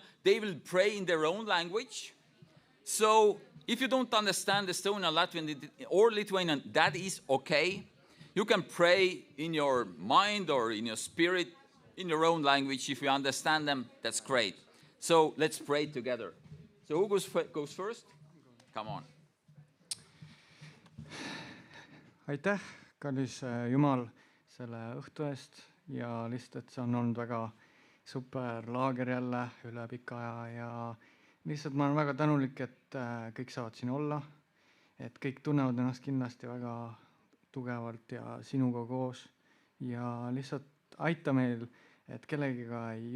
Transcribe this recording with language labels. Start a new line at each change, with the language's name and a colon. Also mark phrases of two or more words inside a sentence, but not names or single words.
English: They will pray in their own language. So if you don't understand Estonian, Latvian, or Lithuanian, that is okay. You can pray in your mind or in your spirit, in your own language. If you understand them, that's great. So let's pray together. So who goes first? Come on.
Estonian: Aitäh, kallis Jumal, selle õhtu eest ja lihtsalt, et see on olnud väga super laager jälle üle pika aja ja lihtsalt ma olen väga tänulik, et kõik saavad siin olla, et kõik tunnevad ennast kindlasti väga tugevalt ja sinuga koos ja lihtsalt aita meil, et kellegiga ei